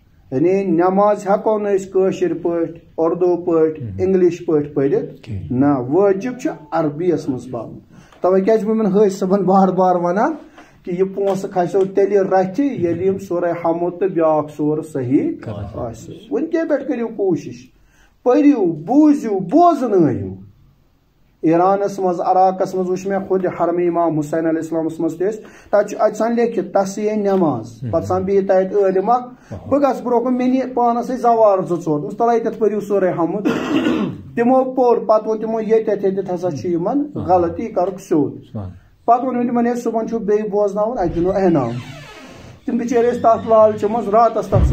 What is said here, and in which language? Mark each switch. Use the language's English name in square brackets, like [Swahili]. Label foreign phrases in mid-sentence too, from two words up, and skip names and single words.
[Kashmiri] یعنی نماز ہیکو نا کٲشِر پٲٹھۍ اردو پٲٹھۍ انگلش پٲٹھۍ پٔرِتھ نہ وٲجب چھُ عربیَس منٛز پَرُن تَوَے کیٛازِ چھُس بہٕ یِمن حٲج صٲبن بار بار وَنان کہ یہ پونٛسہٕ کھسیو تیٚلہِ رَتھِ ییٚلہِ یِم سورہ حمد تہٕ بیٛاکھ سورٕ صحیح آسہِ وٕنکے پٮ۪ٹھ کٔرِو کوٗشِش پٔرِو بوٗزِو بوزنٲیِو ایرانس منٛز عراقس منٛز وٕچھ مےٚ خود حرم امام حُسین علیہ السلامس منٛز تہِ ٲسۍ تَتہِ چھُ اَتہِ سان لیکھِتھ تَسی نٮ۪ماز پتہٕ سان بیٚیہِ تَتہِ عٲلِم اکھ بہٕ گژھٕ برونٛہہ کُن مےٚ نہِ پانس ٲسۍ زوار 2-4 دوٚپُس تَلہٕ ییٚتٮ۪تھ پٔرِو سورہ حمد تِمو پوٚر پتہٕ ووٚن تِمو ییٚتٮ۪تھ ہسا چھُ یِمن غلط یہِ کَرُکھ سیوٚد پتہٕ ووٚن مےٚ تِمن ہے صُبحن چھُو بیٚیہِ بوزناوُن اَتہِ دِنو انعام تِم بِچٲرۍ ٲسۍ تتھ لالچہِ منٛز راتس تتھ